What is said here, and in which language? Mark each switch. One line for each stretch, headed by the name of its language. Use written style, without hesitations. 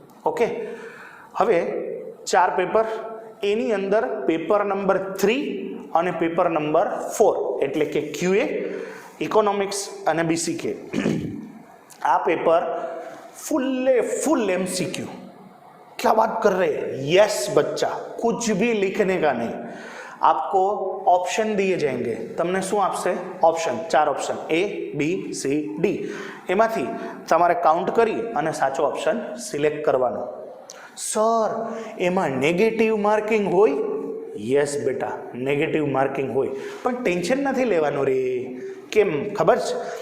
Gujarati: Okay, હવે 4 paper, એની અંદર paper number 3 અને પેપર નંબર 4 એટલે કે QA, ઇકોનોમિક્સ અને BCK. આ પેपर फुल MCQ.
Hindi: क्या बात कर रहे हैं? यस बच्चा, कुछ भी लिखने का नहीं. आपको ऑप्शन दिए जाएंगे.
Gujarati: तमने શું આપશે? Option, 4 option A, B, C, D. એમાંથી તમારે કાઉન્ટ કરી અને સાચો ઓપ્શન સિલેક્ટ કરવાનો. સર એમાં નેગેટિવ માર્કિંગ હોય? યસ બેટા, નેગેટિવ માર્કિંગ હોય, પણ ટેન્શન નથી લેવાનું રે. કેમ ખબર છે?